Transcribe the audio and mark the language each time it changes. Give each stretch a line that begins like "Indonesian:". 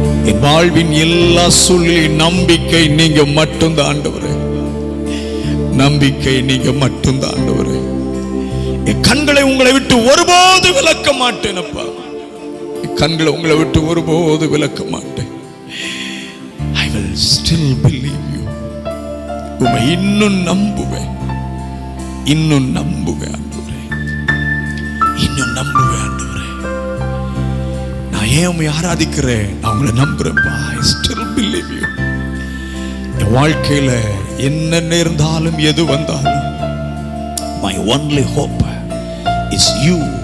Tamil: என் வாழ்வின் எல்லா சூழ்நிலையும் நம்பிக்கை நீங்க மட்டும்தான் ஆண்டவரே, நம்பிக்கை நீங்க மட்டும்தான் ஆண்டவரே. என் கண்களை உங்களை விட்டு ஒருபோது விலக்க மாட்டேன் அப்பா, என் கண்களை உங்களை விட்டு ஒருபோது விலக்க மாட்டேன்.
English: I will still believe you.
Tamil: உம்மை இன்னும் நம்புவேன், இன்னும் நம்புவேன் ஆண்டவரே, இன்னும் நம்புவேன் ஆண்டவரே. நான் ஏன் உம்மை ஆராதிக்கிறேன்? நான் உங்களை நம்புறேன்ப்பா.
English: I still believe you.
Tamil: என் வாழ்க்கையில என்ன நேர்ந்தாலும் எது வந்தாலும்
English: my only hope is you.